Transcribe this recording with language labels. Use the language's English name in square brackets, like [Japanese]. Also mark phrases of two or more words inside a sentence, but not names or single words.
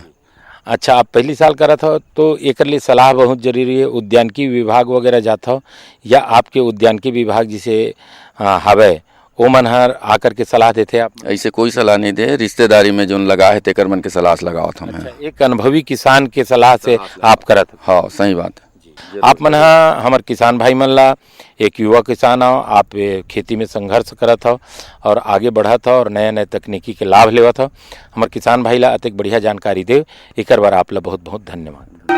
[Chhattisgarhi] अच्छा आप पहली साल करा था, तो एक लिए सलाह बहुत जरूरी है। उद्यानिकी विभाग वगैरह जाता हो या आपके उद्यानिकी विभाग जिसे हवे ओ मन हर आकर के सलाह देते आप? ऐसे कोई सलाह नहीं दे, रिश्तेदारी में जो लगा है तेकर मन के सलाह से लगाओ था मैं। अच्छा, एक अनुभवी किसान के सलाह से आप करत? हाँ सही बात है। आप मन हमार किसान भाई मन ला एक युवा किसान हो, आप खेती में संघर्ष करत हो और आगे बढ़त हो और नया नया तकनीकी के लाभ लेवत हो। हमार किसान भाई ला अतिक बढ़िया जानकारी दे, एक बार आप ला बहुत बहुत धन्यवाद।